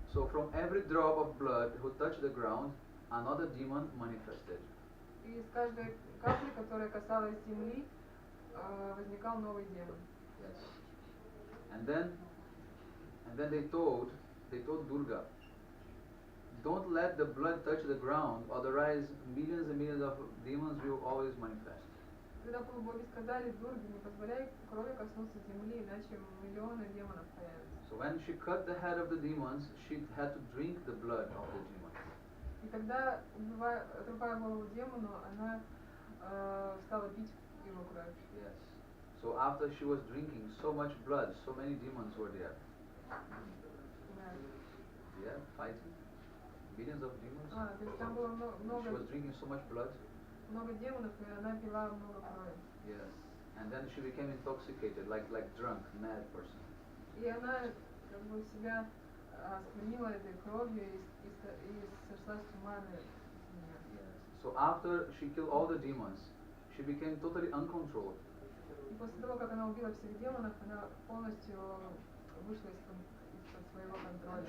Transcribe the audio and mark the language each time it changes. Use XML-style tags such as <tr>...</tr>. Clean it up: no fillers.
<en>So from every drop of blood who touched the ground, another demon manifested.</en> <ru>И из каждой капли, которая касалась земли, возникал новый демон.</ru> <en>Yes. And then they told Durga, don't let the blood touch the ground, otherwise millions and millions of demons will always manifest.</en> <ru>Когда полубоги сказали Дурге, не позволяй крови коснуться земли, иначе миллионы демонов появятся.</ru> <en>So when she cut the head of the demons, she had to drink the blood of the demons.</en> <ru>И когда, отрубая голову демону, она стала пить его кровь.</ru> <en>Yes. So after she was drinking so much blood, so many demons were there. Yeah, fighting. Billions of demons.</en> <ru>То есть там было много.</ru> <en>She was drinking so much blood.</en> <ru>Много демонов, и она пила много крови.</ru> <en>Yes. And then she became intoxicated, like drunk, mad person.</en> <ru>И она как бы себя осквернила этой кровью и сошла с ума на нее.</ru> <en>Yes. So after she killed all the demons, she became totally uncontrolled.</en> <ru>И после того, как она убила всех демонов, она полностью вышла из-под своего контроля.</ru>